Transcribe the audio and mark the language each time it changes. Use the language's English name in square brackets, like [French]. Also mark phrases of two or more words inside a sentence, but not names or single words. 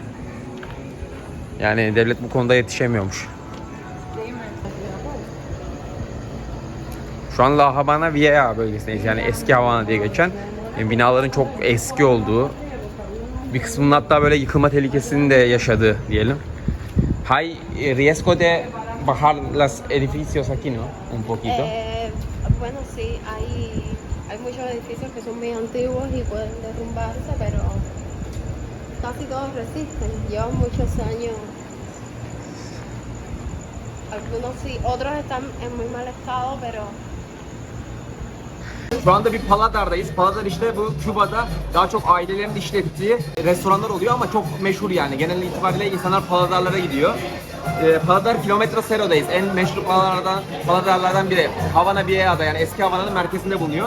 [Turkish] Yani devlet bu konuda yetişemiyormuş. Şu an La Habana Vieja bölgesindeyiz. Yani eski Havana diye geçen. Binaların çok eski olduğu, bir kısmının hatta böyle yıkılma tehlikesini de yaşadığı diyelim. [Spanish] Hay riesgo de bajar los edificios aquí, ¿no? Un poquito. Bueno, sí, hay muchos edificios que son muy antiguos y pueden derrumbarse, pero casi todos resisten. Llevan muchos años. Algunos sí, otros están en muy mal estado, pero [Turkish] Şu anda bir Paladardayız. Paladar işte bu Küba'da daha çok ailelerin işlettiği restoranlar oluyor ama çok meşhur yani. Genel itibariyle insanlar Paladarlara gidiyor. Paladar Kilometre Cero'dayız. En meşhur Paladarlardan biri. Havana Vieja'da, yani eski Havana'nın merkezinde bulunuyor.